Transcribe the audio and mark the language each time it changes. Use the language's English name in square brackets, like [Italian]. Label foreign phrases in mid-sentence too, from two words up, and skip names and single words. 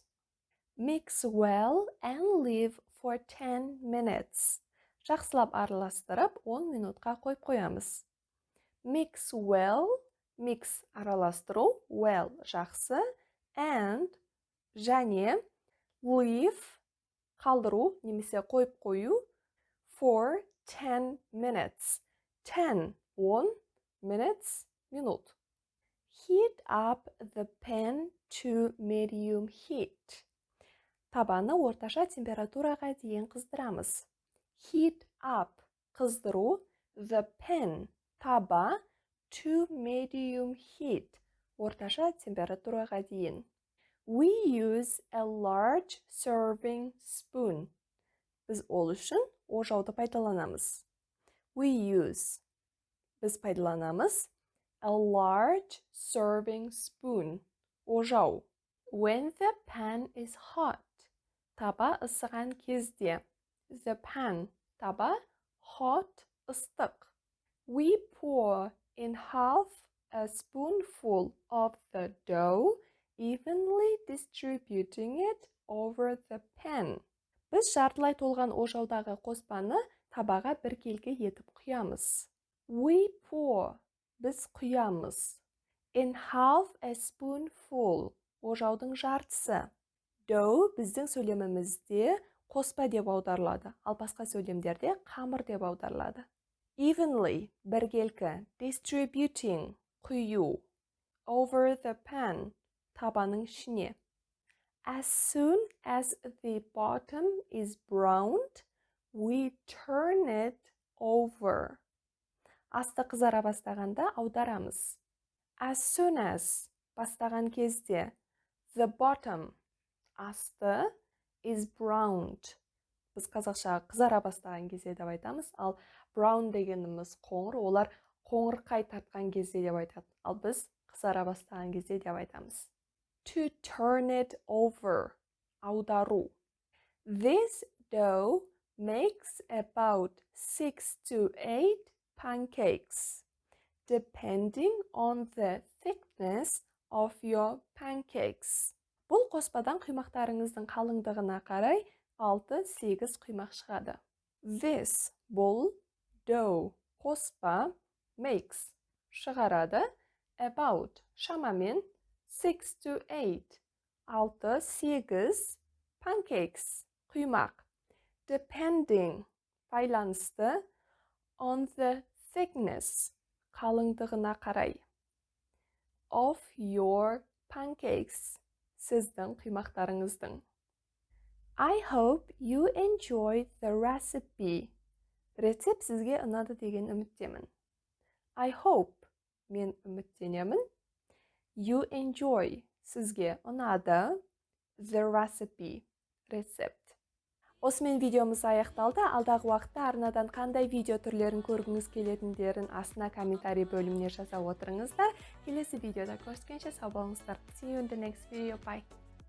[English] Mix well and leave for 10 minutes. [Kazakh] Жақсылап араластырып, 10 минутқа қойып қоямыз. [English] Mix well, mix араластыру, well жақсы, and және leave [Kazakh] қалдыру немесе қойып қою [English] for 10 minutes. 10 minutes минут. Heat up the pan to medium heat. [Kazakh] Табаны орташа температураға дейін қыздырамыз. [English] Heat up қыздыру, the pan таба, to medium heat [Kazakh] орташа температураға дейін. [English] We use a large serving spoon. [Kazakh] Біз ол үшін ожауды пайдаланамыз. [English] We use. [Kazakh] Біз пайдаланамыз [English] a large serving spoon. Ожау. When the pan is hot. [Kazakh] Таба ысыған кезде. [English] The pan. [Kazakh] Таба hot ыстық. [English] We pour in half a spoonful of the dough, evenly distributing it over the pan. [Kazakh] Біз жартылай толған ожаудағы қоспаны табаға біркелкі етіп құямыз. [English] We pour. [Kazakh] Біз құямыз. [English] In half a spoonful. [Kazakh] Ожаудың жартысы. Dough біздің сөйлемімізде қоспа деп аударылады, ал басқа сөйлемдерде қамыр деп аударылады. [English] Evenly, біркелкі, distributing, құю, over the pan, [Kazakh] табаның ішіне. [English] As soon as the bottom is browned, we turn it over. [Kazakh] Асты қызара бастағанда аударамыз. [English] As soon as, [Kazakh] бастаған кезде, [English] the bottom, асты, is browned. [Kazakh] Біз қазақша қызара бастаған кезде деп айтамыз, ал brown дегеніміз қоңыр, олар қоңырқай тартқан кезде деп айтады. Ал біз қызара бастаған кезде деп айтамыз. [English] To turn it over. Аудару. This dough makes about 6 to 8 pancakes, depending on the thickness of your pancakes. [Kazakh] Бұл қоспадан құймақтарыңыздың қалыңдығына қарай 6-8 құймақ шығады. [English] This, бұл, dough, қоспа, makes, шығарады, about, шамамен, 6 to 8, 6-8, pancakes, құймақ, depending, байланысты, on the thickness, [Kazakh] қалыңдығына қарай, [English] of your pancakes, [Kazakh] сіздің құймақтарыңыздың. [English] I hope you enjoyed the recipe. [Kazakh] Рецепт сізге ұнады деген үміттемін. [English] I hope, [Kazakh] мен үміттенемін. [English] You enjoy, [Kazakh] сізге ұнады. [English] The recipe, [Kazakh] рецепт. Осымен видеомыз аяқталды. Алдағы уақытта арнадан қандай видео түрлерін көргіңіз келетіндерін астына комментарий бөліміне жаза отырыңыздар. Келесі видеода көріскенше сау болыңыздар. [English] See you in the next video. Bye.